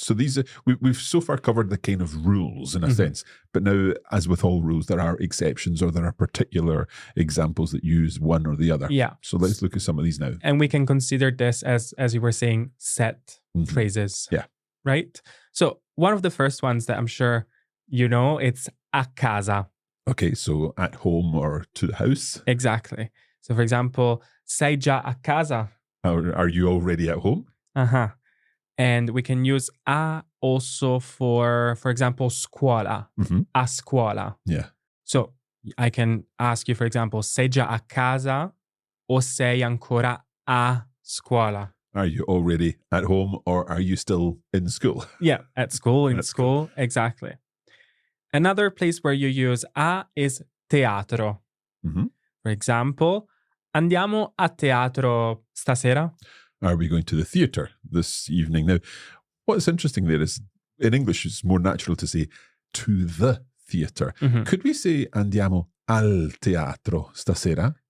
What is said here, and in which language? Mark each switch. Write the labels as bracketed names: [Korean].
[English] So these we've so far covered the kind of rules in a sense, but now, as with all rules, there are exceptions or there are particular examples that use one or the other. Yeah. So let's look at some of these now. And we can consider this as you were saying, set phrases. Yeah. Right? So one of the first ones that I'm sure you know, it's [Italian] a casa. [English] Okay, so at home or to the house. Exactly. [Italian] So for example, sei già a casa? [English] Are you already at home? Uh-huh. And we can use a also for example, scuola. [Italian] A scuola. [English] Yeah. So I can ask you, for example, [Italian] sei già a casa o sei ancora a scuola? [English] Are you already at home or are you still in school? Yeah, at school, in school. Exactly. Another place where you use a is teatro. For example, [Italian] andiamo a teatro stasera? [English] Are we going to the theatre this evening? Now, what's interesting there is in English, it's more natural to say to the theatre. Could we say [Italian] andiamo al teatro stasera?